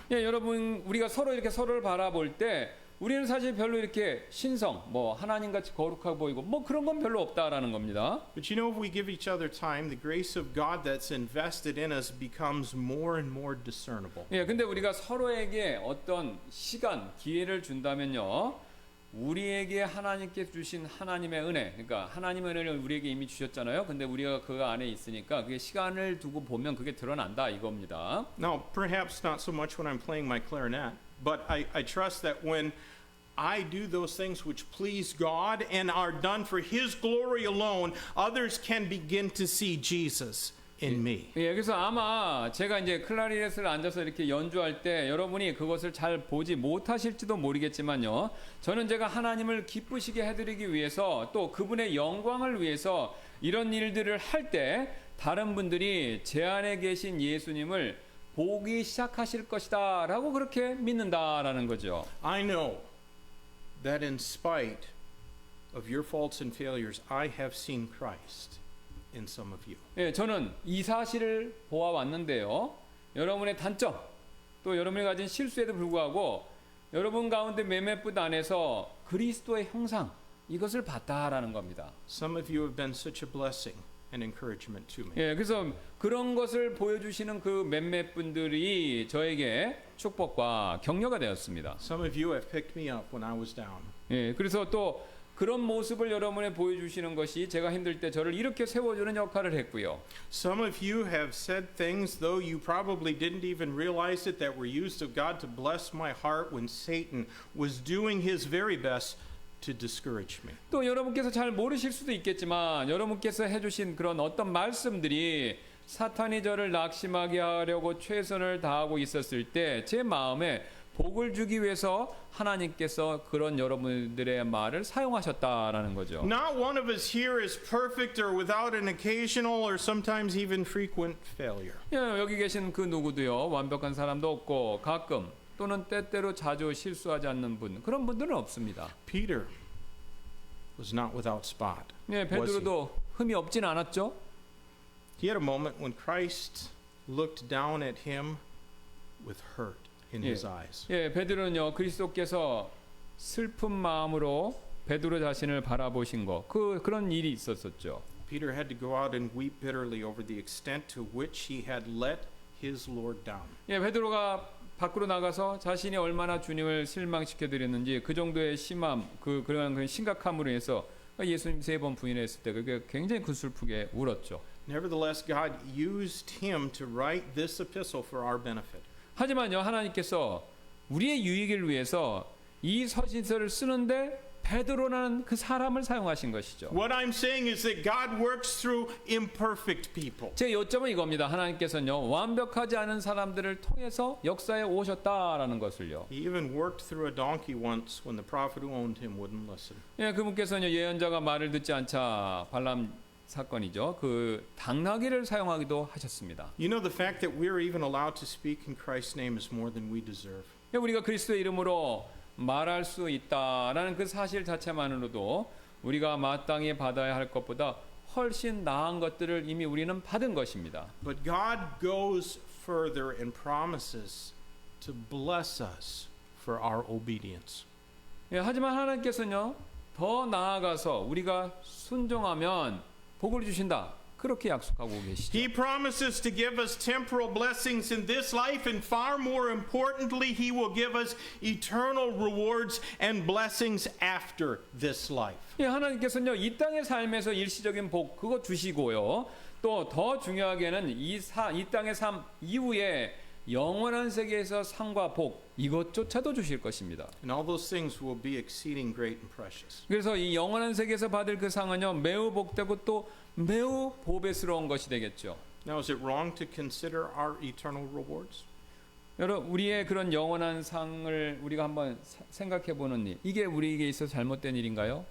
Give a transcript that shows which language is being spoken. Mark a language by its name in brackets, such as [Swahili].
[Korean] 예, 여러분 우리가 서로 이렇게 서로를 바라볼 때 우리는 사실 별로 이렇게 신성, 하나님같이 거룩하고 보이고 그런 건 별로 없다라는 겁니다. [English] But you know, if we give each other time, the grace of God that's invested in us becomes more and more discernible. [Korean] 예, 근데 우리가 서로에게 어떤 시간, 기회를 준다면요. 우리에게 하나님께 주신 하나님의 은혜, 그러니까 하나님의 은혜를 우리에게 이미 주셨잖아요. 근데 우리가 그 안에 있으니까 그게 시간을 두고 보면 그게 드러난다 이겁니다. [English] Now, perhaps not so much when I'm playing my clarinet, but I trust that when I do those things which please God and are done for His glory alone, others can begin to see Jesus in me. [Korean] 예, 그래서 아마 제가 이제 클라리넷을 앉아서 이렇게 연주할 때 여러분이 그것을 잘 보지 못하실지도 모르겠지만요. 저는 제가 하나님을 기쁘시게 해드리기 위해서 또 그분의 영광을 위해서 이런 일들을 할 때 다른 분들이 제 안에 계신 예수님을 보기 시작하실 것이다 라고 그렇게 믿는다라는 거죠. [English] I know that in spite of your faults and failures, I have seen Christ in some of you. [Korean] 예, 저는 이 사실을 보아왔는데요. 여러분의 단점, 또 여러분이 가진 실수에도 불구하고 여러분 가운데 몇몇 분 안에서 그리스도의 형상, 이것을 봤다라는 겁니다. [English] Some of you have been such a blessing and encouragement to me. [Korean] 예, 그래서 그런 것을 보여주시는 그 몇몇 분들이 저에게 축복과 격려가 되었습니다. [English] Some of you have picked me up when I was down. [Korean] 예, 그래서 또 그런 모습을 여러분에 보여주시는 것이 제가 힘들 때 저를 이렇게 세워주는 역할을 했고요. [English] Some of you have said things, though you probably didn't even realize it, that were used of God to bless my heart when Satan was doing his very best to discourage me. [Korean] 또 여러분께서 잘 모르실 수도 있겠지만 여러분께서 해주신 그런 어떤 말씀들이 사탄이 저를 낙심하게 하려고 최선을 다하고 있었을 때 제 마음에 복을 주기 위해서 하나님께서 그런 여러분들의 말을 사용하셨다라는 거죠. [English] Not one of us here is perfect or without an occasional or sometimes even frequent failure. [Korean] 예, 여기 계신 그 누구도요 완벽한 사람도 없고 가끔 또는 때때로 자주 실수하지 않는 분 그런 분들은 없습니다. [English] Peter was not without spot. [Korean] 예, 베드로도 흠이 없진 않았죠. [English] He had a moment when Christ looked down at him with hurt in his eyes. [Korean] 예, 베드로는요 그리스도께서 슬픈 마음으로 베드로 자신을 바라보신 거 그런 일이 있었었죠. [English] Peter had to go out and weep bitterly over the extent to which he had let his Lord down. [Korean] 예, 베드로가 밖으로 나가서 자신이 얼마나 주님을 실망시켜 드렸는지 그 정도의 심함, 그런 그 심각함으로 인해서 예수님 3번 부인했을 때 그게 굉장히 근슬프게 울었죠. [English] Nevertheless, God used him to write this epistle for our benefit. [Korean] 하지만요, 하나님께서 우리의 유익을 위해서 이 서신서를 쓰는데 베드로라는 그 사람을 사용하신 것이죠. [English] What I'm saying is that God works through imperfect people. [Korean] 제 요점은 이겁니다. 하나님께서는요, 완벽하지 않은 사람들을 통해서 역사에 오셨다라는 것을요. [English] He even worked through a donkey once when the prophet who owned him wouldn't listen. [Korean] 예, 그분께서는 예언자가 말을 듣지 않자 발람 사건이죠. 그 당나귀를 사용하기도 하셨습니다. [English] You know, the fact that we're even allowed to speak in Christ's name is more than we deserve. [Korean] 예, 우리가 그리스도의 이름으로 말할 수 있다라는 그 사실 자체만으로도 우리가 마땅히 받아야 할 것보다 훨씬 나은 것들을 이미 우리는 받은 것입니다. [English] But God goes further and promises to bless us for our obedience. [Korean] 예, 하지만 하나님께서는요, 더 나아가서 우리가 순종하면 복을 주신다. 그렇게 약속하고 계시죠. [English] He promises to give us temporal blessings in this life, and far more importantly, He will give us eternal rewards and blessings after this life. [Korean] 예, 하나님께서는요, 이 땅의 삶에서 일시적인 복 그거 주시고요. 또 더 중요하게는 이 땅의 삶 이후에 영원한 세계에서 상과 복 이것조차도 주실 것입니다. [English] And all those things will be exceeding great and precious. [Korean] 그래서 이 영원한 세계에서 받을 그 상은요, 매우 복되고 또 매우 보배스러운 것이 되겠죠. [English] Now, is it wrong to consider our eternal rewards? [Korean] 여러분, 우리의 그런 영원한 상을 우리가 한번 생각해 보는 일, 이게 우리에게 있어서 잘못된 일인가요?